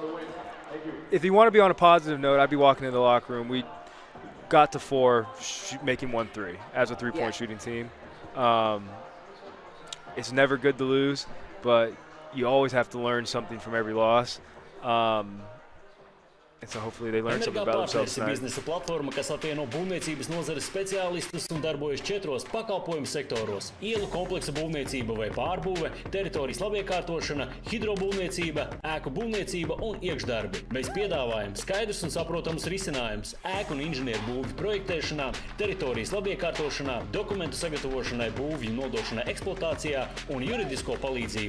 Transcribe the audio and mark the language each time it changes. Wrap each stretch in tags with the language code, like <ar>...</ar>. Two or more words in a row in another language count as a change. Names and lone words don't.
<en>If you want to be on a positive note, I'd be walking in the locker room. We got to 4, making 1 3 as a 3-point shooting team. It's never good to lose, but you always have to learn something from every loss. And so hopefully they learn something about themselves tonight.</en> <lv>Biznesa platforma, kas apvieno būvniecības nozares speciālistus un darbojas 4 pakalpojumu sektoros – ielu kompleksa būvniecība vai pārbūve, teritorijas labiekārtošana, hidrobūvniecība, ēku būvniecība un iekšdarbi. Mēs piedāvājam skaidrs un saprotams risinājums ēku un inženieru būvju projektēšanā, teritorijas labiekārtošanā, dokumentu sagatavošanai, būvju nodošanai eksploatācijā un juridisko palīdzību.</lv>